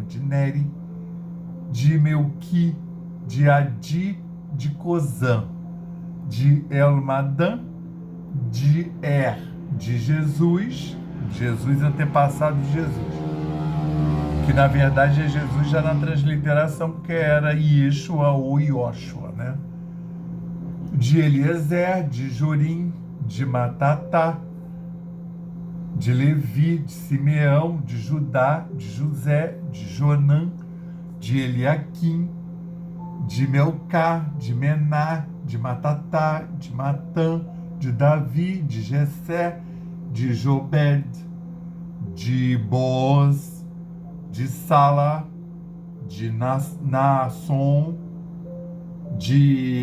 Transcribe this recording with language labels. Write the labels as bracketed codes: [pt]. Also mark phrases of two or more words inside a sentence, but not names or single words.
[pt] de Melqui, de Adi, de Cozã, de Elmadã, de de Jesus antepassado de Jesus, que na verdade é Jesus já na transliteração, porque era Yeshua ou Yoshua, né? De Eliezer, de Jorim, de Matatá, de Levi, de Simeão, de Judá, de José, de Jonã, de Eliaquim, de Melcá, de Mená, de Matatá, de Matã, de Davi, de Jessé, de Jobed, de Boaz, de Sala, de Naasson, de